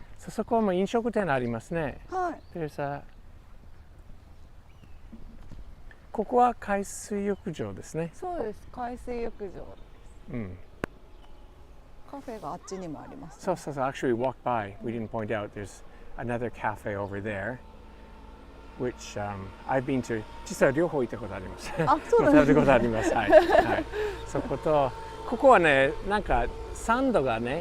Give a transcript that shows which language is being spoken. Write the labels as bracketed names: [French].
[Japanese] そこも飲食店ありますね。はい。ここは海水浴場ですね。そうです。海水浴場です。うん。カフェがあっちにもあります、ね。そうそうそう。 [English] Actually, we walked by. We didn't point out. There's another cafe over there, which I've been to. [Japanese] 実は両方行ったことあります。あ、そうなんですね。食べたことあります。はい。はい。そことここはね、なんかサンドが。